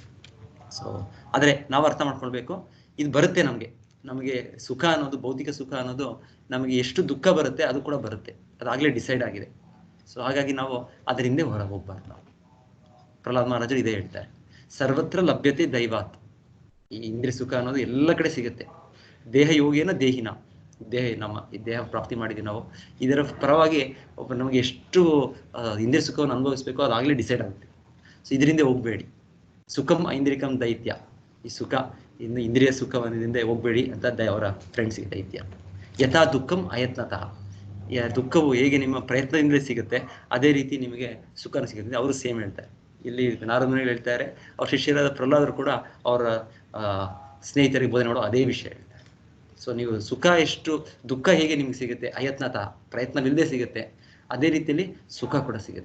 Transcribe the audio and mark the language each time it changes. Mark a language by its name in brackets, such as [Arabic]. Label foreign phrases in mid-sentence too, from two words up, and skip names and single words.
[Kannada] ಸೊ ಆದರೆ ನಾವು ಅರ್ಥ ಮಾಡ್ಕೊಳ್ಬೇಕು, ಇದು ಬರುತ್ತೆ ನಮಗೆ ಸುಖ ಅನ್ನೋದು, ಭೌತಿಕ ಸುಖ ಅನ್ನೋದು ನಮಗೆ ಎಷ್ಟು ದುಃಖ ಬರುತ್ತೆ ಅದು ಕೂಡ ಬರುತ್ತೆ, ಅದಾಗಲೇ ಡಿಸೈಡ್ ಆಗಿದೆ. ಸೊ ಹಾಗಾಗಿ ನಾವು ಅದರ ಹಿಂದೆ ಹೊರ ಹೋಗ್ಬಾರ್ದು. ನಾವು ಪ್ರಹ್ಲಾದ್ ಮಹಾರಾಜರು ಇದೇ ಹೇಳ್ತಾರೆ, [Sanskrit] ಸರ್ವತ್ರ ಲಭ್ಯತೆ ದೈವಾತ್. [Kannada] ಈ ಇಂದ್ರಿಯ ಸುಖ ಅನ್ನೋದು ಎಲ್ಲ ಕಡೆ ಸಿಗುತ್ತೆ. [Sanskrit] ದೇಹ ಯೋಗೇನ ದೇಹಿನ, [Kannada] ಈ ದೇಹ ಪ್ರಾಪ್ತಿ ಮಾಡಿದ್ವಿ ನಾವು, ಇದರ ಪರವಾಗಿ ನಮಗೆ ಎಷ್ಟು ಇಂದ್ರಿಯ ಸುಖವನ್ನು ಅನುಭವಿಸ್ಬೇಕೋ ಅದಾಗಲೇ ಡಿಸೈಡ್ ಆಗುತ್ತೆ. ಸೊ ಇದರಿಂದ ಹೋಗಬೇಡಿ. [Sanskrit] ಸುಖಂ ಐಂದ್ರಿಕಂ ದೈತ್ಯ, [Kannada] ಈ ಸುಖ ಇಂದ್ರಿಯ ಸುಖವನ್ನಿಂದ ಹೋಗಬೇಡಿ ಅಂತ ಅವರ ಫ್ರೆಂಡ್ಸಿಗೆ ದೈತ್ಯ. [Sanskrit] ಯಥಾ ದುಃಖಂ ಅಯತ್ನತಃ, [Kannada] ದುಃಖವು ಹೇಗೆ ನಿಮ್ಮ ಪ್ರಯತ್ನದಿಂದಲೇ ಸಿಗುತ್ತೆ ಅದೇ ರೀತಿ ನಿಮಗೆ ಸುಖನ ಸಿಗುತ್ತೆ. ಅವರು ಸೇಮ್ ಹೇಳ್ತಾರೆ. ಇಲ್ಲಿ ನಾರದಮುನಿಗಳು ಹೇಳ್ತಾರೆ, ಅವ್ರ ಶಿಷ್ಯರಾದ ಪ್ರಹ್ಲಾದರು ಕೂಡ ಅವರ ಸ್ನೇಹಿತರಿಗೆ ಬೋಧನೆ ಮಾಡೋ ಅದೇ ವಿಷಯ ಹೇಳ್ತಾರೆ. ಸೊ ನೀವು ಸುಖ ಎಷ್ಟು, ದುಃಖ ಹೇಗೆ ನಿಮ್ಗೆ ಸಿಗುತ್ತೆ ಅಯತ್ನತಃ, ಪ್ರಯತ್ನವಿಲ್ಲದೆ ಸಿಗುತ್ತೆ, ಅದೇ ರೀತಿಯಲ್ಲಿ ಸುಖ ಕೂಡ ಸಿಗುತ್ತೆ.